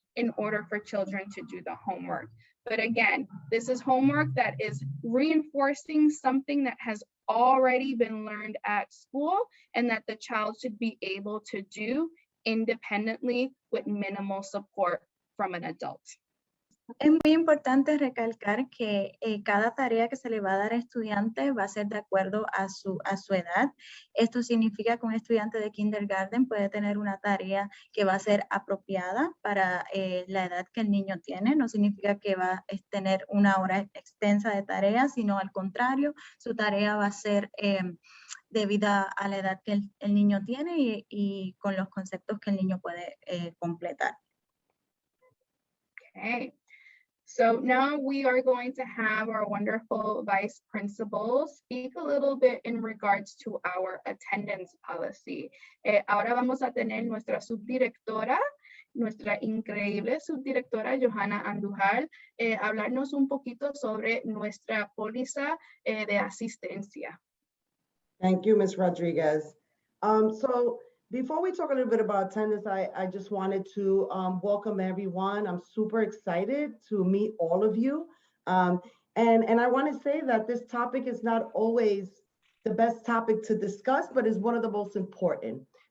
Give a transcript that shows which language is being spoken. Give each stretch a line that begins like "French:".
English: in order for children to do the homework. But again, this is homework that is reinforcing something that has already been learned at school and that the child should be able to do independently with minimal support from an adult.
Spanish: Es muy importante recalcar que cada tarea que se le va a dar al estudiante va a ser de acuerdo a su edad. Esto significa que un estudiante de kindergarten puede tener una tarea que va a ser apropiada para la edad que el niño tiene. No significa que va a tener una hora extensa de tarea, sino al contrario, su tarea va a ser debida a la edad que el niño tiene y con los conceptos que el niño puede completar.
English: Okay. So now we are going to have our wonderful vice principals speak a little bit in regards to our attendance policy.
Spanish: Ahora vamos a tener nuestra subdirectora, nuestra increíble subdirectora Johanna Andújar, hablarnos un poquito sobre nuestra póliza de asistencia.
English: Thank you, Ms. Rodriguez. So before we talk a little bit about attendance, I just wanted to welcome everyone. I'm super excited to meet all of you. And I want to say that this topic is not always the best topic to discuss, but is one of the most important.